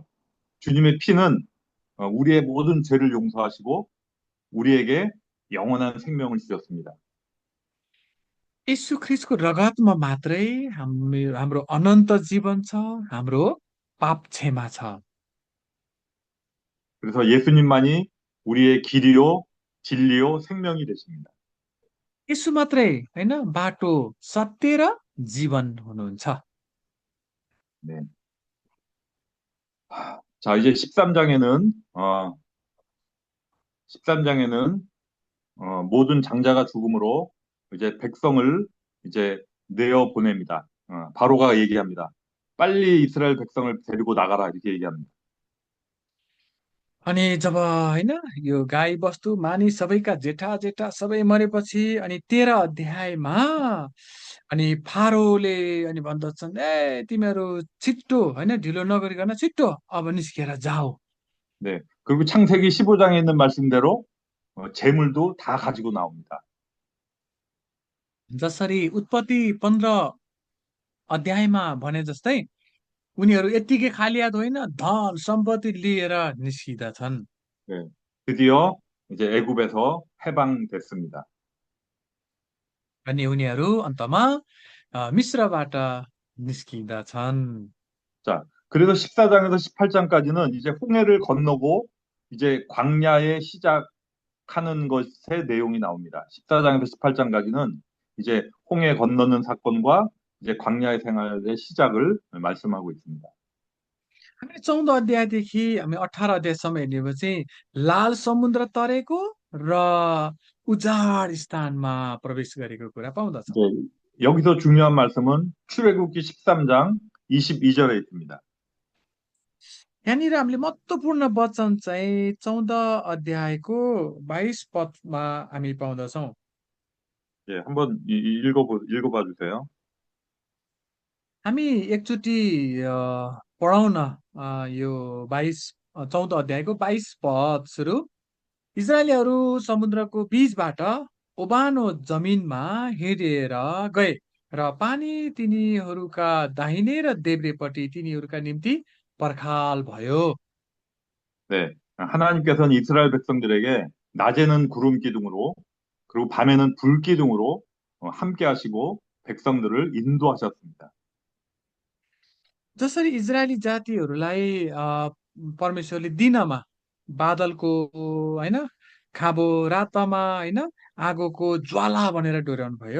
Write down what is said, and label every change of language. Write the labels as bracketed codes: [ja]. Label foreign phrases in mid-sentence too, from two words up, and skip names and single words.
[ko] 주님의 피는 우리의 모든 죄를 용서하시고 우리에게 영원한 생명을 주셨습니다. [ne] यसु ख्रिस्टको रगतमा मात्रै हाम्रो अनन्त जीवन छ, हाम्रो पाप क्षमा छ। [ko] 그래서 예수님만이 우리의 길이요, 진리요, 생명이 되십니다. [ne] यसु मात्रै होइन बाटो, सत्य र जीवन हुनुहुन्छ। [ko] 네. 자, 이제 13장에는 13장에는 모든 장자가 죽음으로 이제 백성을 이제 내어 보냅니다. 바로가 얘기합니다. 빨리 이스라엘 백성을 데리고 나가라 이렇게 얘기합니다. [ne] अनि जब होइन यो गाई बस्तु मानिस सबैका जेठा जेठा सबै मरेपछि अनि 13 अध्यायमा अनि फारोले अनि भन्दछन्, ए तिमीहरू छिट्टो होइन ढिलो नगरिकन छिट्टो अब निस्केर जाऊ। [ko] 네. 그리고 창세기 15장에 있는 말씀대로 재물도 다 가지고 나옵니다. [ne] जसरी उत्पत्ति 15 अध्यायमा भने जस्तै उनीहरू यत्तिकै खाली हात होइन, धन सम्पत्ति लिएर निस्किँदछन्। [ko] 네. 드디어 이제 애굽에서 해방됐습니다. [ne] अनि उनीहरू अन्तमा मिश्रबाट निस्किँदछन्। [ko] 자, 그래서 14장에서 18장까지는 이제 홍해를 건너고 이제 광야의 시작하는 것의 내용이 나옵니다. 14장에서 18장까지는 이제 홍해 건너는 사건과 이제 광야의 생활의 시작을 말씀하고 있습니다. [ne] हामी 14 अध्यायदेखि हामी 18 अध्यायसम्म हेर्नेपछि लाल समुद्र तरेको र उजाड स्थानमा प्रवेश गरेको कुरा पाउँदछौँ। [ko] 이제 여기서 중요한 말씀은 출애굽기 13장 22절에 있습니다. [ne] यहाँनिर हामीले महत्त्वपूर्ण वचन चाहिँ 14 अध्यायको 22 पदमा हामी पाउँदछौँ। [ko] 예, 한번 읽어봐 주세요. [ne] हामी एकचोटि पढौँ न यो 14 अध्यायको 22 पद सुरु। इजरायलीहरू समुद्रको बीचबाट ओबानो जमिनमा हिँडेर गए र पानी तिनीहरूका दाहिने र देब्रेपट्टि तिनीहरूका निम्ति पर्खाल भयो। [ko] 네, 하나님께서는 이스라엘 백성들에게 낮에는 구름 기둥으로 그리고 밤에는 불 기둥으로 함께 하시고 백성들을 인도하셨습니다. [ne] जसरी इजरायली जातिहरूलाई परमेश्वरले दिनमा बादलको होइन खाबो, रातमा होइन आगोको ज्वाला भनेर डोर्याउनु भयो।